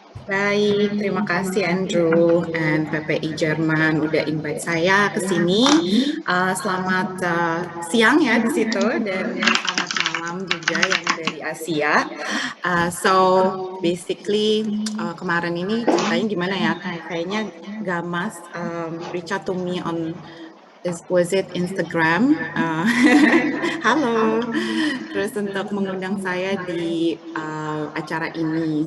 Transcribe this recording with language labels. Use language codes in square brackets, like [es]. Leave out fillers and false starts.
[id] Baik, terima kasih Andrew and PPI Jerman udah invite saya ke sini. Selamat siang ya di situ dan selamat malam juga yang dari Asia. [en] So basically [id] kemarin ini ceritanya gimana ya? Kayaknya [en] Gamas reach out to me on was it Instagram? [id] Halo, terus untuk mengundang saya di acara ini.